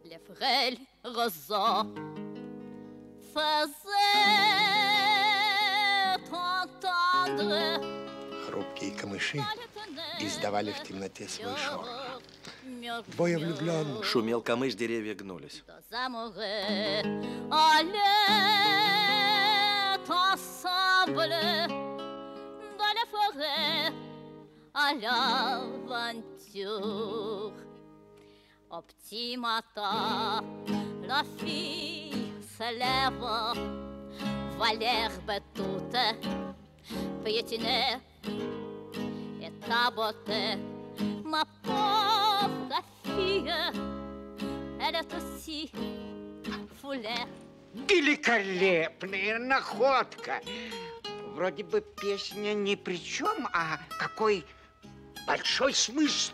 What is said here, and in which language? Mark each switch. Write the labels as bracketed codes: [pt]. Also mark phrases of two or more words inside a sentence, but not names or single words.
[fr] frêle roseau faisait entendre. [ru] Хрупкие камыши издавали в темноте свой шорох. Двое влюбленных. Шумел камыш, деревья гнулись. [fr] À l'aventure, au petit matin, la fille se lève, voit l'herbe toute piétinée et ta beauté, ma pauvre fille, elle est aussi foulée. [ru] Великолепная находка. Вроде бы песня ни при чем, а какой большой смысл.